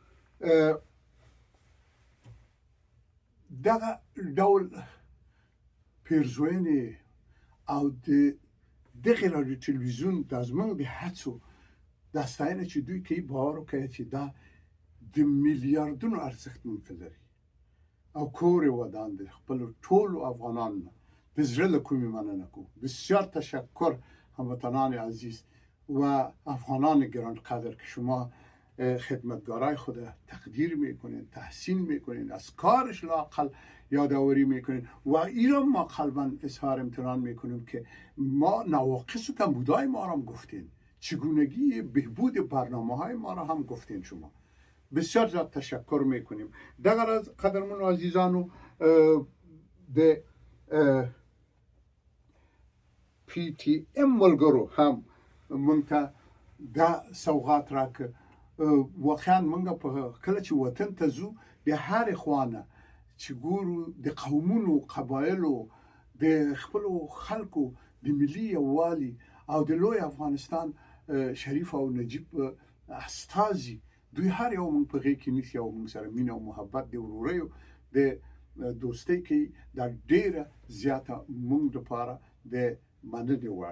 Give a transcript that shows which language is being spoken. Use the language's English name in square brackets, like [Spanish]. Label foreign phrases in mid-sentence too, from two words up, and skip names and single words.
[Pashto] دغه ډول پیرزوینې او د دغه رادیو تلویزیون د زموږ د هڅو دا ستاینه چې دوی کوي، باور وکړئ چې دا د میلیارډونو ارزښت مونږ ته لري او کور یې ودان دی خپل ټولو افغانانو د زړه له کومې مننه کوم. [Persian] بسیار تشکر هموطنان عزیز و افغانان گرانقدر که شما خدمتگارای خود تقدیر میکنین، تحسین میکنین، از کارش لااقل یادآوری میکنین و این را ما قلبا اظهار امتنان میکنیم که ما نواقص و کمبودهای ما را هم گفتین، چگونگی بهبود برنامه های ما را هم گفتین شما. بسیار زیاد تشکر میکنیم. [Pashto] دگر از قدرمن عزیزانو د پی تی ام ملګرو هم مونږ ته دا سوغات راکړ. واقعا مونږ په کله چې وطن ته ځو د هر خوانه چې ګورو د قومونو قبایلو د خپلو خلکو د ملي یووالي او د لوی افغانستان شریف او نجیب استازي دوی هر یو مونږ په غېږ کې نیسي او مونږ سره مینه او محبت د ورورۍ د دوستۍ کې دا ډېره زیاته مونږ لپاره د مننې وړ.